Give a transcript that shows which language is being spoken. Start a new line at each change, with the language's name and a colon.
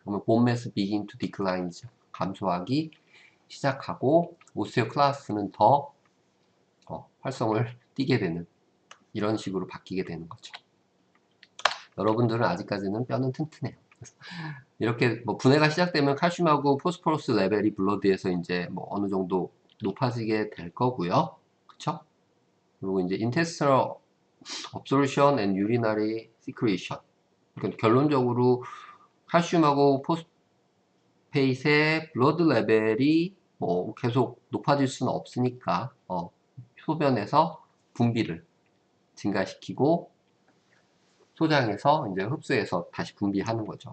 Korean: 그러면
English: bone mass begin to decline,
Korean: 감소하기 시작하고 오스테오클라스는 더 활성을 띠게 되는 이런 식으로 바뀌게 되는 거죠. 여러분들은 아직까지는 뼈는 튼튼해요. 이렇게 뭐 분해가 시작되면 칼슘하고 포스포러스 레벨이 블러드에서 이제 뭐 어느 정도 높아지게 될 거고요. 그쵸? 그리고 이제
English: intestinal absorption and urinary secretion.
Korean: 그러니까 결론적으로 칼슘하고 포스페이트의 블러드 레벨이 뭐 계속 높아질 수는 없으니까 소변에서 분비를 증가시키고 소장에서 이제 흡수해서 다시 분비하는 거죠.